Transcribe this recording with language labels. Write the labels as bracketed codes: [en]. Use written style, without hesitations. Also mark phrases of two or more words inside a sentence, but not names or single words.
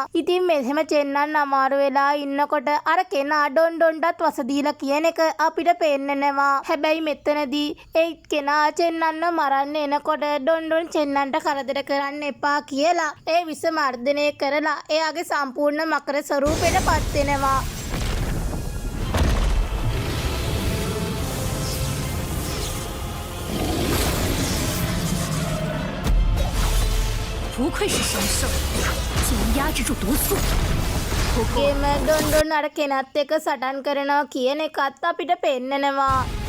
[si] ඉතින් මෙහෙම චෙන්නන් අමාරු වෙලා ඉන්නකොට අර කෙනා ඩොන්ඩොන්ටත් වස දීලා කියන එක අපිට පෙන්නනවා. හැබැයි මෙතනදී ඒ කෙනා චෙන්නන්ව මරන්න එනකොට ඩොන්ඩොන් චෙන්නන්ට කරදර කරන්න එපා කියලා ඒ විස මර්ධනය කරලා එයාගේ සම්පූර්ණ මකර ස්වරූපයට පත් වෙනවා. [zh] 不愧是神兽，竟能压制住毒素。 [si] ගේම ඩොන්ඩොන් අර කෙනත් එක්ක සටන් කරනවා කියන එකත් අපිට පෙන්නනවා.